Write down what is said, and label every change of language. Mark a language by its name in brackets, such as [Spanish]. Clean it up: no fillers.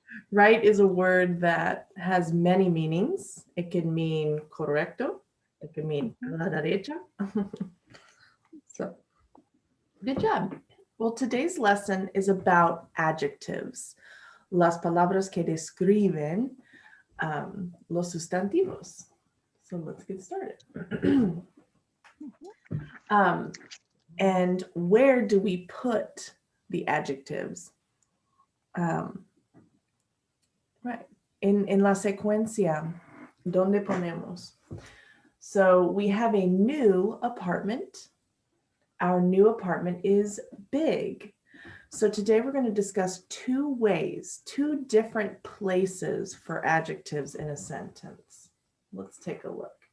[English] Right is a word that has many meanings. It can mean correcto. It can mean [Spanish] a la derecha. [English] So, good job. Well, today's lesson is about adjectives. [Spanish] Las palabras que describen los sustantivos. [English] So let's get started. And where do we put the adjectives? Right, in [Spanish] la secuencia, ¿dónde ponemos? [English] So we have a new apartment. Our new apartment is big. So today we're going to discuss two ways, two different places for adjectives in a sentence. Let's take a look.